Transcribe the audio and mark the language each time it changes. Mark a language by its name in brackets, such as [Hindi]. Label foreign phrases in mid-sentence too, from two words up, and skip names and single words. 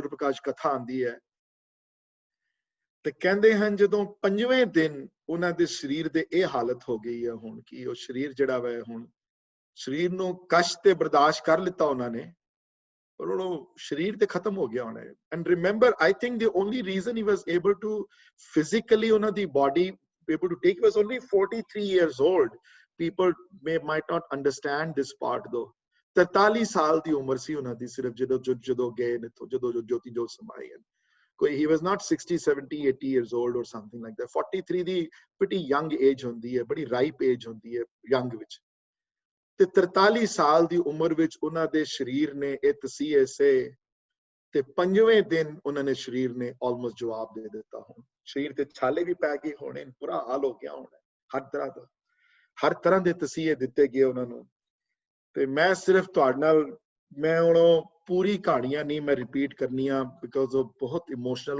[Punjabi] ਸੂਰਜ ਪ੍ਰਕਾਸ਼ ਕਥਾ ਆਉਂਦੀ ਹੈ ਤੇ ਕਹਿੰਦੇ ਹਨ ਜਦੋਂ 5ਵੇਂ ਦਿਨ ਉਹਨਾਂ ਦੇ ਸਰੀਰ ਦੇ ਇਹ ਹਾਲਤ ਹੋ ਗਈ ਹੈ ਹੁਣ ਕਿ ਉਹ ਸਰੀਰ ਜਿਹੜਾ ਵਾ, ਹੁਣ ਸਰੀਰ ਨੂੰ ਕਸ਼ਟ ਤੇ ਬਰਦਾਸ਼ਤ ਕਰ ਲਿੱਤਾ ਉਹਨਾਂ ਨੇ, ਪਰ ਉਹ ਸਰੀਰ ਤੇ ਖਤਮ ਹੋ ਗਿਆ ਹੋਣਾ ਹੈ। [English] and remember, I think the only reason he was able to physically [Punjabi] ਉਹਨਾਂ ਦੀ [English] body able to take was only 43 years old. People might not understand this part though. [Punjabi] 43 ਸਾਲ ਦੀ ਉਮਰ ਸੀ ਉਹਨਾਂ ਦੀ ਸਿਰਫ ਜਦੋਂ ਗਏ ਨੇ, ਜਦੋਂ ਜੋਤੀ ਜੋਤ ਸਮਾਈ ਹੈ। [English] ਕੋਈ he was not 60 70 80 years old or something like that. [Punjabi] 43 ਦੀ [English] pretty young age [Punjabi] ਹੁੰਦੀ ਹੈ, ਬੜੀ [English] ripe age [Punjabi] ਹੁੰਦੀ ਹੈ young ਵਿੱਚ। ਤੇ 43 ਸਾਲ ਦੀ ਉਮਰ ਵਿੱਚ ਉਹਨਾਂ ਦੇ ਸਰੀਰ ਨੇ ਇਹ ਤਸੀਹੇ ਸੇ ਤੇ 5ਵੇਂ ਦਿਨ ਉਹਨਾਂ ਨੇ ਸਰੀਰ ਨੇ ਆਲਮੋਸਟ ਜਵਾਬ ਦੇ ਦਿੱਤਾ ਹੁਣ ਸਰੀਰ ਤੇ ਛਾਲੇ ਵੀ ਪੈ ਗਏ ਹੋਣੇ ਬੁਰਾ ਹਾਲ ਹੋ ਗਿਆ ਹੋਣਾ ਹਰ ਤਰ੍ਹਾਂ ਦੇ ਤਸੀਹੇ ਦਿੱਤੇ ਗਏ ਉਹਨਾਂ ਨੂੰ ਤੇ ਮੈਂ ਸਿਰਫ ਤੁਹਾਡੇ ਨਾਲ ਮੈਂ ਹੁਣ ਪੂਰੀ ਕਹਾਣੀਆਂ ਨਹੀਂ ਮੈਂ ਰਿਪੀਟ ਕਰਨੀਆਂ ਬਿਕਾਜ਼ ਉਹ ਬਹੁਤ ਇਮੋਸ਼ਨਲ